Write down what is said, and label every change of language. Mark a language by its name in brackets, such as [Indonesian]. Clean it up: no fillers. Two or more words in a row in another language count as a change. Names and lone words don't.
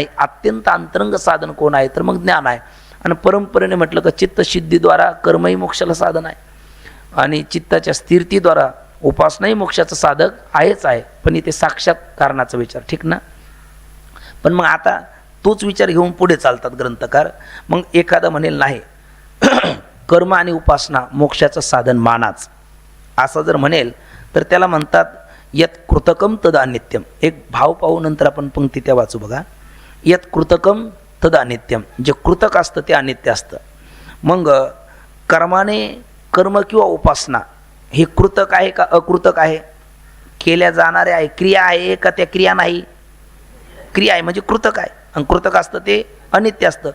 [Marathi] अत्यंत अंतरंग साधन कोण आहे तर मग ज्ञान आहे. आणि परंपरेने म्हटलं का चित्तशुद्धीद्वारा कर्मही मोक्षाला साधन आहे आणि चित्ताच्या स्थिरतेद्वारा उपासनाही मोक्षाचं साधक आहेच आहे. पण इथे साक्षात कारणाचा विचार, ठीक ना. पण मग आता तोच विचार घेऊन पुढे चालतात ग्रंथकार. मग एखादा म्हणेल नाही कर्म आणि उपासना मोक्षाचं साधन मानाच, असं जर म्हणेल तर त्याला म्हणतात [Sanskrit] यत कृतकम तदा नित्यम. [Marathi] एक भाव पाहू नंतर आपण पंक्ती त्या वाचू बघा. [Sanskrit] यत कृतकम तदा नित्यम, [Marathi] जे कृतक असतं ते अनित्य असतं. मग कर्माने कर्म किंवा उपासना हे कृतक आहे का अकृतक आहे? केल्या जाणारे आहे, क्रिया आहे का त्या क्रिया नाही? क्रिया आहे म्हणजे कृतक आहे, आणि कृतक असतं ते अनित्य असतं.